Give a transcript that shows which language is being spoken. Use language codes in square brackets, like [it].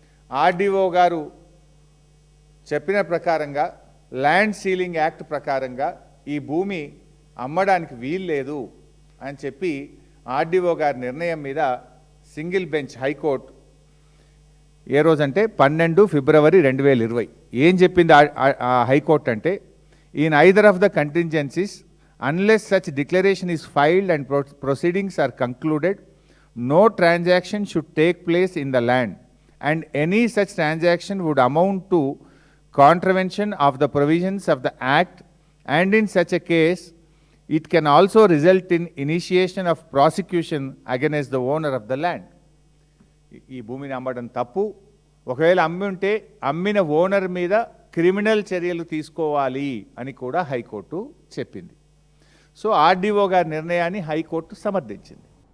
[te] RDO గారు చెప్పిన ప్రకారంగా ల్యాండ్ సీలింగ్ యాక్ట్ ప్రకారంగా ఈ భూమి అమ్మడానికి వీల్లేదు అని చెప్పి ఆర్డీఓ గారి నిర్ణయం మీద సింగిల్ బెంచ్ హైకోర్టు ఏ రోజంటే 12 ఫిబ్రవరి 2020 ఏం చెప్పింది హైకోర్టు అంటే, [en] In either of the contingencies, unless such declaration is filed and proceedings are concluded, no transaction should take place in the land, and any such transaction would amount to contravention of the provisions of the Act, and in such a case, it can also result in initiation of prosecution against the owner of the land. [te] ఈ భూమిని అమ్మడం తప్పు. ఒకవేళ అమ్మి ఉంటే అమ్మిన owner మీద criminal చర్యలు తీసుకోవాలి అని కూడా హైకోర్టు చెప్పింది. సో ఆర్డీఓ గారి నిర్ణయాన్ని హైకోర్టు సమర్థించింది.